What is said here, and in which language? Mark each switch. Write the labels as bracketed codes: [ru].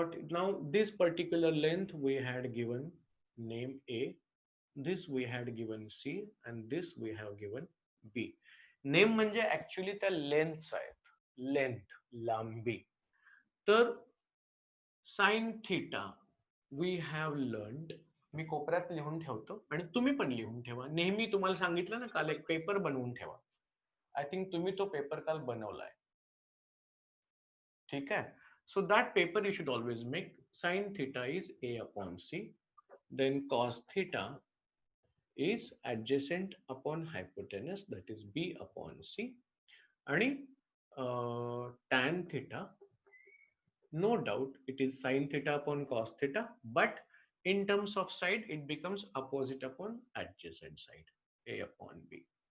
[en] Now this particular length we had given name A, this we had given C, and this we have given B. [mr] Name म्हणजे actually त्या lengths आहेत, length, लांबी. तर sine theta [en] we have learned, [mr] मी कोपऱ्यात लिहून ठेवतो आणि तुम्ही पण लिहून ठेवा. नेहमी तुम्हाला सांगितलं ना काल, एक पेपर बनवून ठेवा. [en] I think [mr] तुम्ही तो पेपर काल बनवलाय, ठीक आहे? [en] So that paper you should always make. Sin theta is A upon C. Then cos theta is adjacent upon hypotenuse, that is B upon C. And tan theta, no doubt it is sin theta upon cos theta, but in terms of side it becomes opposite upon adjacent side, A upon B.